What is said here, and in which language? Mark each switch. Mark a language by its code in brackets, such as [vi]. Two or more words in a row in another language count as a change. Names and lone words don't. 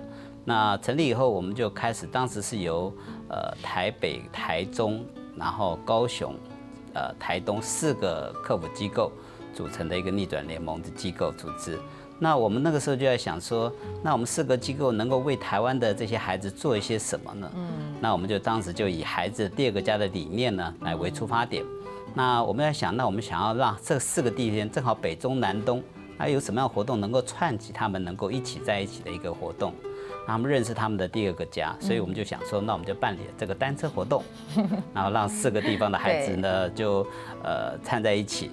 [zh] 那成立以後，我們就開始，當時是由台北、台中。然後高雄、台東4個客服機構組成的一個逆轉聯盟的機構組織。那我們那個時候就在想說，那我們4個機構能夠為台灣的這些孩子做一些什麼呢？那我們就當時就以孩子第二個家的理念呢來為出發點。那我們在想，那我們想要讓這4個地點正好北中南東，那有什麼樣的活動能夠串起他們能夠一起在一起的一個活動？让他们认识他们的第2个家，所以我们就想说，那我们就办理这个单车活动，然后让4个地方的孩子呢就掺在一起。